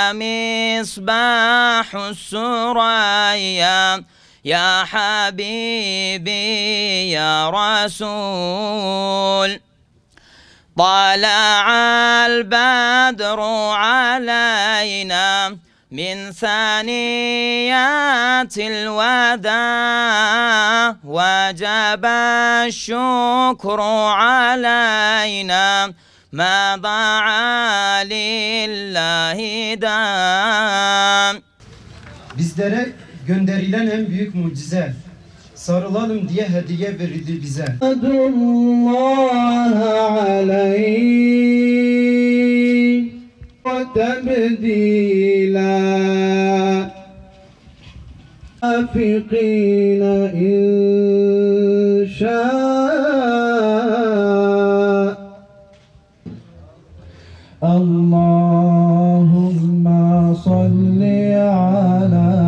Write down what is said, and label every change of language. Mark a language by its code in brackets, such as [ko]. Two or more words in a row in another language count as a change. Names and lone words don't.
[ar] مصباح السريا يا حبيبي يا رسول طلع البدر علينا من ثنيات الوداع وجب الشكر علينا ما ضاع لله دام. [tr] Bizlere gönderilen en büyük mucize, sarılalım diye hediye verildi bize. [ar] تبديلا أفقين إن شاء اللهم صل على